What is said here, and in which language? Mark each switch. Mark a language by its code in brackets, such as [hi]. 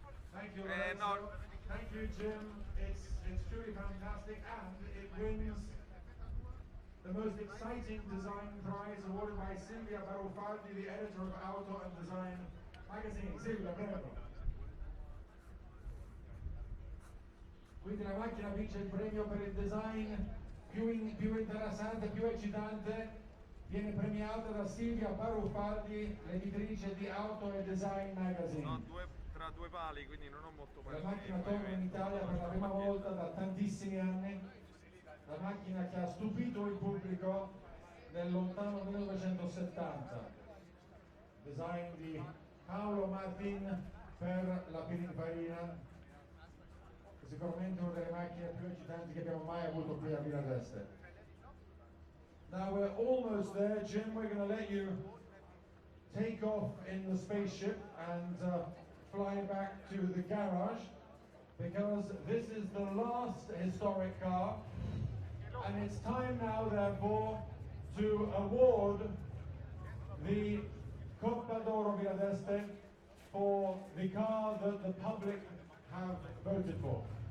[en] Thank you, Lorenzo. Thank you, Jim. It's truly fantastic, and it wins the most exciting design prize awarded by Silvia Barufaldi, the editor of Auto and Design magazine. [it] Silvia, prego. Quindi la macchina vince il premio per il design più interessante, più eccitante, viene premiata da Silvia Barufaldi, l'editrice di Auto e Design magazine. No, tra 2 pali, quindi non ho molto La macchina torna in Italia per la prima volta da tantissimi anni. La macchina che ha stupito il pubblico nel lontano 1970. Design di Paolo Martin per la Pininfarina, sicuramente una delle macchine più eccitanti che abbiamo mai avuto qui a Budapest. [en] Now we're almost there, Jim. We're going to let you take off in the spaceship and fly back to the garage, because this is the last historic car. And it's time now, therefore, to award the Coppa d'Oro Budapest for the car that the public have voted for.